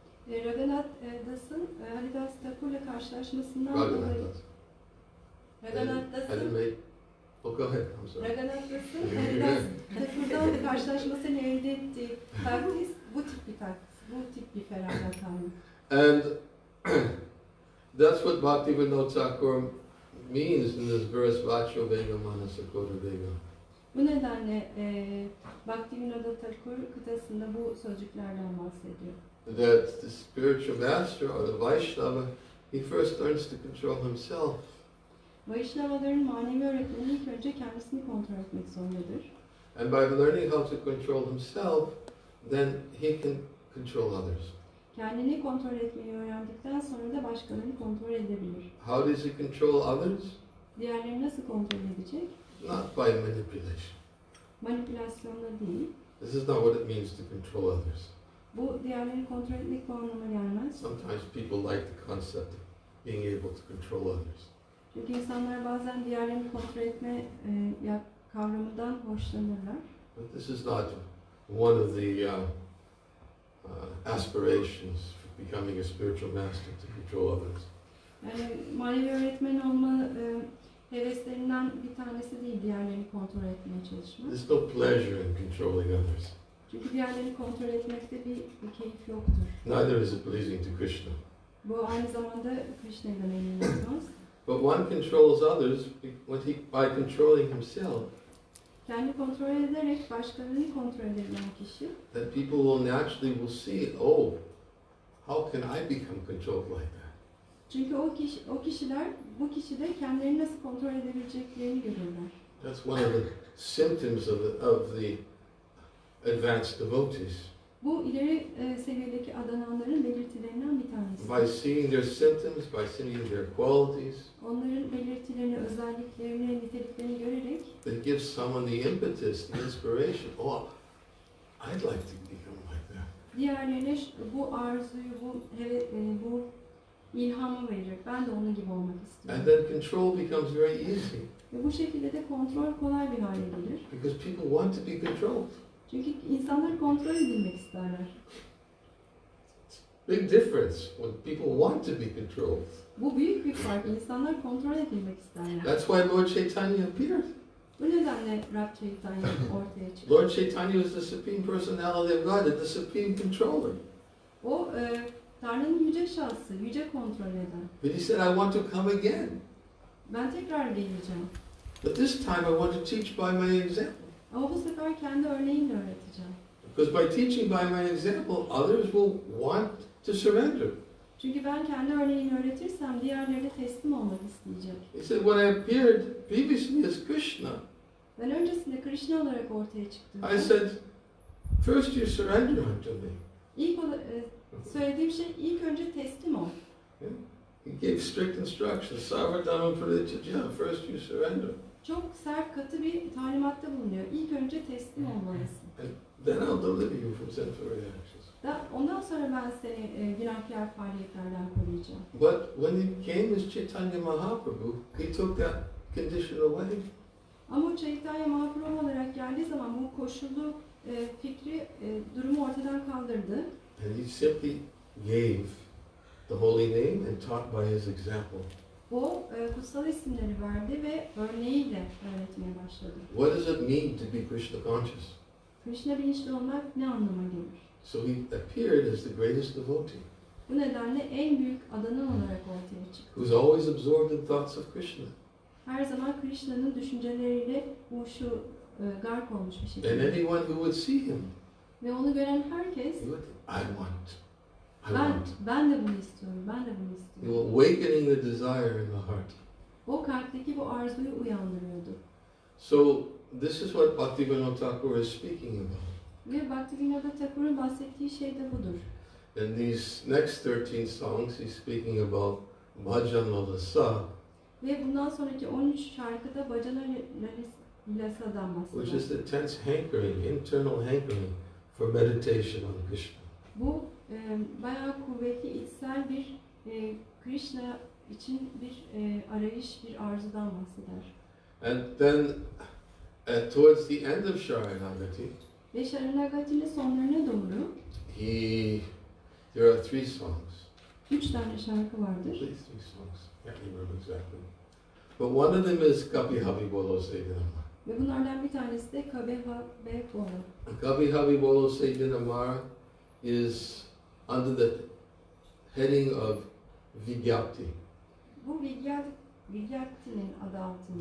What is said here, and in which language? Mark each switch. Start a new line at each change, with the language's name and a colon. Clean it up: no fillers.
Turkish: Raghunath Das'ın Haridas Thakur'la karşılaşmasından dolayı Raghunath. Raghunath
English: I didn't
Turkish: Das'ın
English: make. Oh, go ahead. I'm sorry.
Turkish: Raghunath Das'ın Haridas Thakur'dan karşılaşmasını elde ettiği takdis bu tip bir takdis, bu tip bir feragathanlık.
English: And that's what Bhaktivinoda Thakur means in this verse,
Sanskrit: Vacho Vega Manasakota Vega.
Turkish: Bu nedenle Bhaktivinoda Thakur kıtasında bu sözcüklerden bahsediyor.
English: That the spiritual master or the Vaishnava, he first learns to control himself.
Turkish: Vaishnavaların manevi öğretmeni ilk önce kendisini kontrol etmek zorundadır.
English: And by learning how to control himself, then he can control others.
Turkish: Kendini kontrol etmeyi öğrendikten sonra da başkalarını kontrol edebilir.
English: How does he control others?
Turkish: Diğerlerini nasıl kontrol edecek?
English: Not by manipulation.
Turkish: Manipülasyonla değil.
English: This is not what it means to control others.
Turkish: Bu diğerlerini kontrol etmek bu anlama gelmez.
English: Sometimes people like the concept of being able to control others.
Turkish: Çünkü insanlar bazen diğerlerini kontrol etme kavramından hoşlanırlar.
English: But this is not one of the aspirations for becoming a spiritual master, to control others.
Turkish: Yani manevi öğretmen olma heveslerinden bir tanesi değil diğerlerini kontrol etmeye çalışmak.
English: There's no pleasure in controlling others.
Turkish: Çünkü diğerlerini kontrol etmekte bir keyif yoktur.
English: Neither is it pleasing to Krishna.
Turkish: Bu aynı zamanda Krishna'yla memnun etmez.
English: But one controls others by controlling himself.
Turkish: Kendi kontrol ederek başkalarını kontrol edebilen kişi,
English: That people will naturally see, oh, how can I become controlled like that?
Turkish: çünkü o kişiler bu kişide kendilerini nasıl kontrol edebileceklerini görürler.
English: That's one of the symptoms of the advanced devotees.
Turkish: Bu ileri seviyedeki adananların belirtilerinden bir tanesi.
English: By seeing their symptoms, by seeing their qualities,
Turkish: Onların belirtilerini, özelliklerini, niteliklerini görerek
English: it gives someone the impetus, the inspiration. Oh, I'd like to become like that.
Turkish: diğerlerine bu arzuyu, bu ilhamı verir. Ben de onun gibi olmak
English: And
Turkish: istiyorum.
English: then control becomes very easy
Turkish: Ve bu şekilde de kontrol kolay bir hale gelir.
English: because people want to be controlled.
Turkish: Çünkü insanlar kontrol edilmek isterler.
English: Big difference when people want to be controlled.
Turkish: Bu büyük bir fark. İnsanlar kontrol edilmek isterler.
English: That's why Lord Chaitanya appeared.
Turkish: Bu nedenle Rab Chaitanya ortaya çıktı.
English: Lord Chaitanya was the Supreme Personality of God, the Supreme Controller.
Turkish: O Tanrı'nın yüce şahsı, yüce kontrol eden.
English: But he said, I want to come again.
Turkish: Ben tekrar geleceğim.
English: But this time I want to teach by my example.
Turkish: Ama bu sefer kendi örneğimle öğreteceğim.
English: Because by teaching by my example, others will want to surrender.
Turkish: Çünkü ben kendi örneğini öğretirsem diğerleri de teslim olmak isteyecek.
English: He said, when I appeared previously as Krishna,
Turkish: Ben öncesinde Krishna olarak ortaya çıktım.
English: I said, first you surrender unto me.
Turkish: İlk söylediğim şey ilk önce teslim ol.
English: He gave strict instructions,
Sanskrit: Savardhana Pradityaja,
English: first you surrender.
Turkish: Çok sert, katı bir talimatta bulunuyor. İlk önce teslim olmalısın.
English: Then I'll deliver you from sinful reactions.
Turkish: Ondan sonra ben seni günahkar faaliyetlerden koruyacağım.
English: But when he came as Chaitanya Mahaprabhu, he took that condition away.
Turkish: Ama Chaitanya Mahaprabhu olarak geldiği zaman bu koşullu fikri, durumu ortadan kaldırdı.
English: And he simply gave the holy name and taught by his example.
Turkish: O kutsal isimleri verdi ve örneğiyle öğretmeye başladı.
English: What does it mean to be Krishna conscious?
Turkish: Krishna bilinçli olmak ne anlama gelir?
English: So he appeared as the greatest devotee,
Turkish: Bu nedenle en büyük adanan olarak ortaya çıktı.
English: who's always absorbed in thoughts of Krishna.
Turkish: Her zaman Krishna'nın düşünceleriyle gark olmuş bir
English: And
Turkish: şekilde.
English: anyone who would see him,
Turkish: Ve onu gören herkes,
English: he would think, I want.
Turkish: ben de bunu istiyorum, ben de bunu istiyorum.
English: Awakening the desire in the heart.
Turkish: O kalpteki bu arzuyu uyandırıyordu.
English: So this is what Bhaktivinoda Thakur is speaking about.
Turkish: Ve Bhaktivinoda Thakur'un bahsettiği şey de budur.
English: In these next 13 songs, he's speaking about Bhajan Lalasa,
Turkish: Ve bundan sonraki 13 şarkıda Bhajana Lasa'dan
English: which is
Turkish: bahsediyor.
English: the intense hankering, internal hankering for meditation on Krishna.
Turkish: Bu bayağı kuvvetli içsel bir Krishna için bir arayış, bir arzudan bahseder.
English: And then towards the end of Sharanagati,
Turkish: Ve Sharanagati'nin sonlarına doğru
English: he There are 3 songs.
Turkish: 3 tane şarkı
English: At
Turkish: vardır.
English: least 3 songs. Can't remember exactly. But one of them is Kabi Habi Bolo Seydinamar.
Turkish: Ve bunlardan bir tanesi de Kabeha ve Bora.
English: Kabi Habi Bolo Seydinamar is under the heading of Vigyapti.
Turkish: Bu Vigyapti'nin adı altında.